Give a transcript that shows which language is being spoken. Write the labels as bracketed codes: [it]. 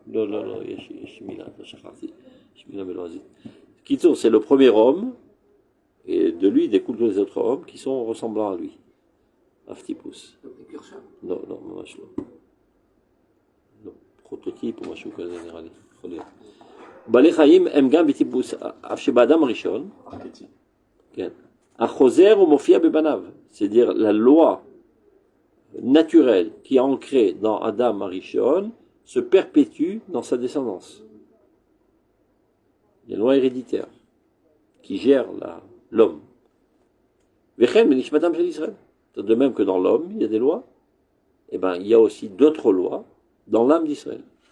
[fr] Non, [he] יש מילה, שכחתי. יש מילה בלועזית. [fr] קיצור, c'est le premier homme, et de lui découlent tous les autres hommes qui sont ressemblants à lui. [he] Avtipus. Non, ממש לא. לא. פרוטוטיפ או משהו כזה נראה לי. יכול להיות. בעלי חיים הם גם בטיפוס, אף שבאדם הראשון, כן, החוזר ומופיע בבניו. [fr] C'est-à-dire la loi naturelle qui est ancrée dans Adam Arishon se perpétue dans sa descendance. Les lois héréditaires qui gèrent l'homme. De même que dans l'homme, il y a des lois, et ben il y a aussi d'autres lois dans l'âme d'Israël.